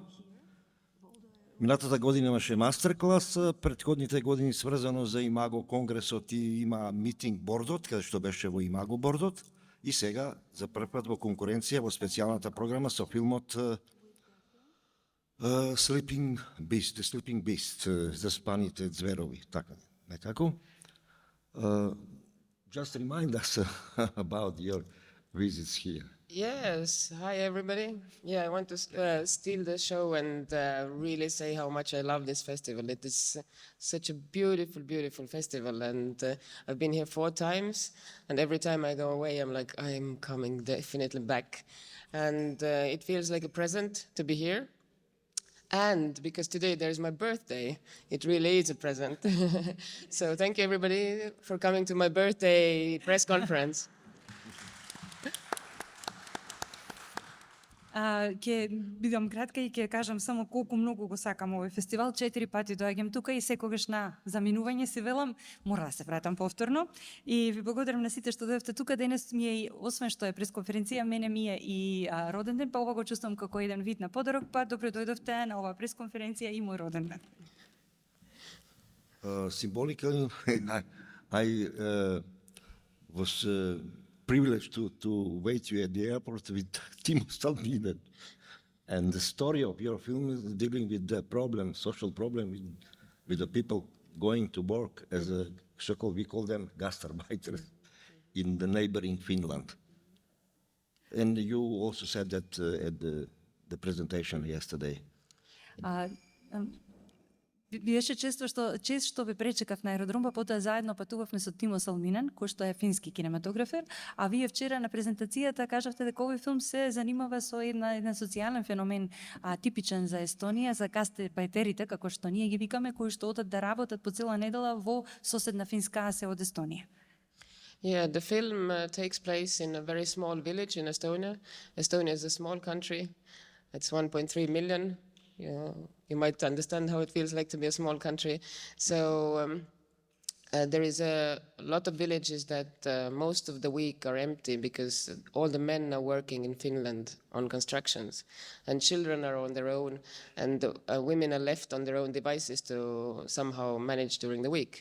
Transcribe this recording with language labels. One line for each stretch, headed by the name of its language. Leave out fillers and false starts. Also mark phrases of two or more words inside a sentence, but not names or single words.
Macedonian: Минатата година имаше мастер-клас, претходните години сврзано за Имаго конгресот и има митинг бордот, каде што беше во Имаго бордот, и сега за прв пат во конкуренција во специјалната програма со филмот Sleeping Beast, заспаните зверови, така некако.
English: Just remind us about your visits here. Yes, hi everybody. Yeah, I want to steal the show and really say how much I love this festival. It is such a beautiful, beautiful festival, and I've been here 4 times, and every time I go away, I'm like, I'm coming definitely back. And it feels like a present to be here. And because today there's my birthday, it really is a present. So thank you everybody for coming to my birthday press conference.
Macedonian: Ќе бидам кратка и ќе кажам само колку многу го сакам овој фестивал. 4 пати доаѓам тука и секогаш на заминување си велам мора да се вратам повторно. И ви благодарам на сите што дојдовте тука. Денес ми е, освен што е пресконференција, мене ми е и роден ден, па ова го чувствам како еден вид на подарок, па добре дојдовте на оваа пресконференција и мој роден ден.
English: Symbolically, I was privileged to wait you at the airport with Timo Stalminen. And the story of your film is dealing with the problem, social problem with the people going to work as a so-called, we call them gastarbeiters in the neighboring Finland. And you also said that at the presentation yesterday.
Macedonian: Беше чест што ве пречекав на аеродром, па потоа заедно патувавме со Тимо Салминен, кој што е фински кинематографер, а вие вчера на презентацијата кажавте дека овој филм се занимава со еден социјален феномен типичен за Естонија, за гастарбајтерите, како што ние ги викаме, кои што одат да работат по цела недела во соседна Финска, а се од Естонија.
English: Yeah, the film takes place in a very small village in Estonia. Estonia is a small country. It's 1.3 million. You might understand how it feels like to be a small country. So there is a lot of villages that most of the week are empty because all the men are working in Finland on constructions, and children are on their own, and women are left on their own devices to somehow manage during the week.